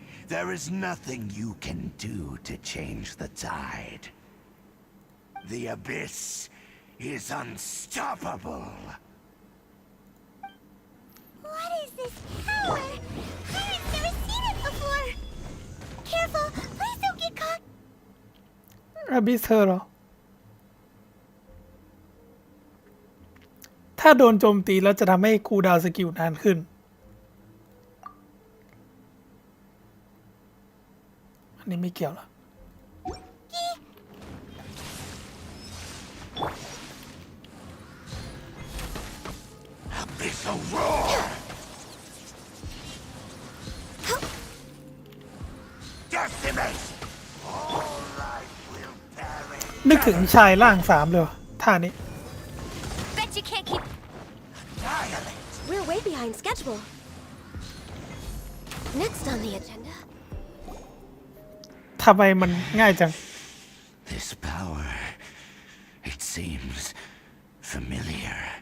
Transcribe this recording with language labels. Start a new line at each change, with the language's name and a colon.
English: There is nothing you can do to change the tide. The Abyss is unstoppable. What is this power? I've never seen it before. Careful, please don't get caught.
Thai: อาบิสเธอเหรอถ้าโดนโจมตีแล้วจะทำให้คูลดาวน์สกิลนานขึ้นอันนี้ไม่เกี่ยวหรอ
English: Abyssal roar! Decimate! All life will perish.
Thai: นึกถึงชายร่างสามเลยว่ะท่านี้
English: Bet you can't keep. Annihilate! We're way behind schedule. Next on the agenda.
Thai: ทำไมมันง่ายจัง
English: This power, it seems familiar.